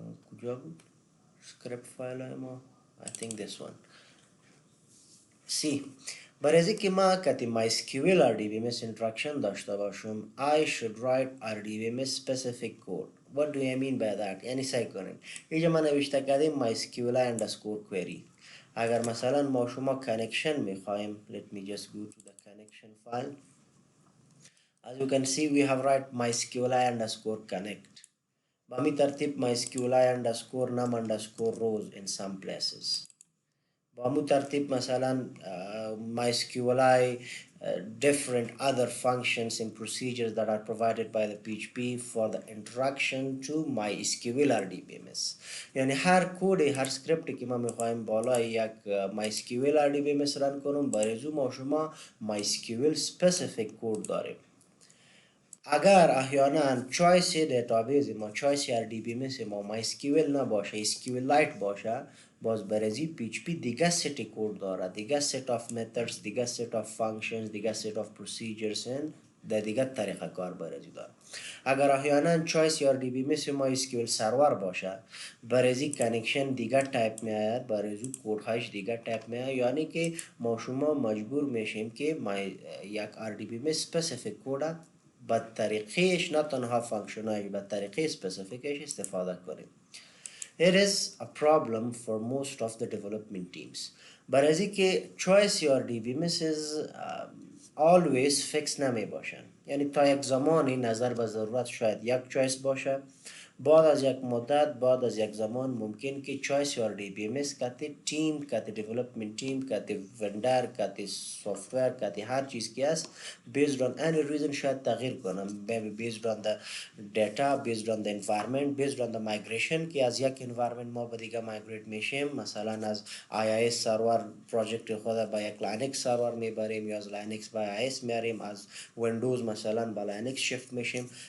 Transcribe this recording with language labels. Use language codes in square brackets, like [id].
[fa] کجا بود؟ [en] script file ما I think this one. See, [fa] برای از اینکه ما کتی [en] MySQL RDBMS instruction [fa] داشته باشم، [en] I should write RDBMS specific code. What do I mean by that? [fa] یعنی سعی کنیم اینجا ما نوشته کردیم MySQL underscore query. اگر مثلا ما شما [en] connection میخوایم، let me just go to the connection file. As you can see, we have write MySQL underscore connect. [fa] با می ترتیب [en] MySQL underscore num underscore rows in some places. [fa] با می ترتیب مثلا [en] MySQL different other functions and procedures that are provided by the PHP for the interaction to MySQL RDBMS. [fa] یعنی هر کد، هر سکریپتی که ما میخوایم بالا یک MySQL RDBMS رن کنم، برای ما شما MySQL specific کد داریم. اگر احیانا چویس دیتابیس ما، چویس RDBMS ما MySQL نباشه، SQLite باشه، باز برای PHP دیگه ست کد داره، دیگه [en] set of methods، [fa] دیگه [en] set of functions، [fa] دیگه [en] set of procedures [fa] در دیگه طریقه کار برای داره. اگر احیانا چویس RDBMS ما SQL سرور باشه، برای کانکشن دیگه تایپ می آید، برای کد هاش دیگه تایپ می آید. یعنی که ما شما مجبور میشیم که یک RDBMS specific کد با طریقهش، نه تنها فانکشنایش، با طریقه اسپسیفیکش استفاده کنیم. [en] It is a problem for most of the development teams. [fa] برای از اینکه choice RDBMS [en] always fix [fa] نمی باشن. یعنی تا یک زمانی نظر به ضرورت شاید یک choice باشه، بعد از یک مدت، بعد از یک زمان ممکن که choice RDBMS کتی تیم، کتی development team، کتی vendor، کتی software، کتی هر چیز که است [en] based on any reason [fa] شاید تغییر کنم. [en] maybe based on the data، based on the environment، based on the migration [fa] که از یک environment ما به دیگه migrate میشیم. مثلا از IIS سرور پروژکت خود با یک لینکس سرور میبریم، یا از لینکس با IIS میاریم، از ویندوز مثلا با لینکس شیفت میشیم.